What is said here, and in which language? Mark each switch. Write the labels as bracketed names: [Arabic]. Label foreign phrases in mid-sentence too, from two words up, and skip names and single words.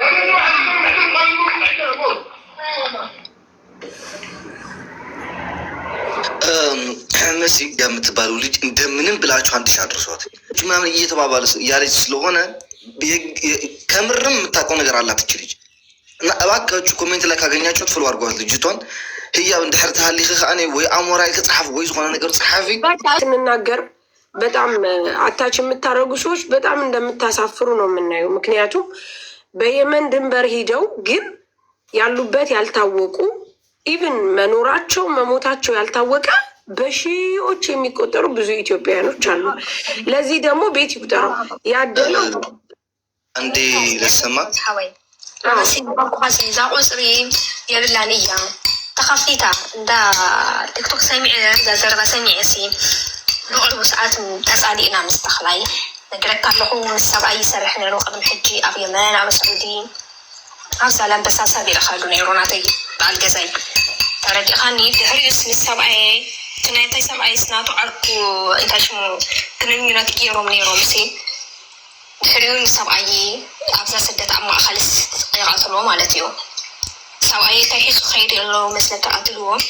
[Amharic] መሲ የምትባለው ልጅ እንደምንም ብላችሁ አንድ ሺህ አድርሷት ምናምን እየተባባለ ያለች ስለሆነ ከምርም የምታውቀው ነገር አላት እች ልጅ እና እባካችሁ ኮሜንት ላይ ካገኛችሁት ፍሎ አድርጓት ልጅቷን። [Tigrinya] ህያብ እንድሕር ተሃሊኽ ከኣኔ ወይ አሞራይ ከፀሓፍ ወይ ዝኾነ ነገር ፀሓፊ [Amharic] ስንናገር በጣም አታች የምታደርጉ ሰዎች በጣም እንደምታሳፍሩ ነው የምናየው። ምክንያቱም በየመን ድንበር ሂደው ግን ያሉበት ያልታወቁ ኢቭን መኖራቸው መሞታቸው ያልታወቀ በሺዎች የሚቆጠሩ ብዙ ኢትዮጵያውያኖች አሉ። ለዚህ ደግሞ ቤት ይቁጠረው ያደለው አንዴ ለሰማ [Tigrinya] ዛ ቁፅሪ የብላን እያ ተኸፊታ እንዳ ቲክቶክ ሰሚዐ ዛ ዘረባ ሰሚዐ ሲ ብቅርቡ ሰዓት ተፃሊእና ምስ ተኽላይ ነግረካ ኣለኹ ምስ ሰብኣይ ይሰርሕ ነይሩ ቅድሚ ሕጂ ኣብ የመን ኣብ ስዑዲ ኣብ ዛላምበሳ ሰቢርካሉ ነይሩ ናተይ በዓል ገዛይ ተረዲኻኒ ድሕሪኡስ ምስ ሰብኣይ ናይ እንታይ ሰብኣይ ስናቱ ዓርኩ እንታይ ሽሙ ግንኙነት ገይሮም ነይሮም ሲ ድሕሪኡ ንሰብኣይ ኣብዛ ስደት ኣብ ማእኸልስ ይቐትልዎ ማለት እዩ። ሰብኣይ እንታይ ሒዙ ከይድ ኣሎ መስለ ተኣትልዎ